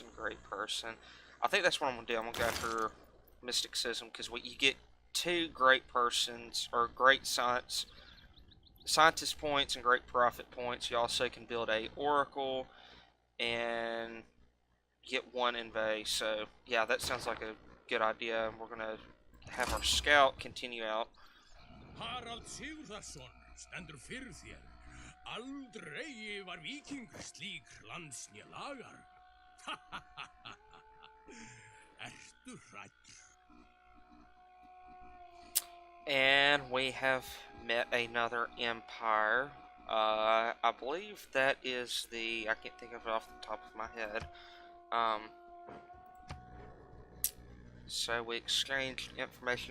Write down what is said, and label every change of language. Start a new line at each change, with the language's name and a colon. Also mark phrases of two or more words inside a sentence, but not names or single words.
English: I think that's what I'm gonna do. I'm gonna go after mysticism because you get two great persons or great scientist points and great prophet points. You also can build a oracle and get one inveigh. So yeah, that sounds like a good idea. And we're gonna have our scout continue out.
Icelandic: Harald Sigurðarson stendur fyrir þér. Aldrei var víking slík lands né lagar. Ertu hræddur?
English: And we have met another empire. I believe that is I can't think of it off the top of my head. So we exchange information.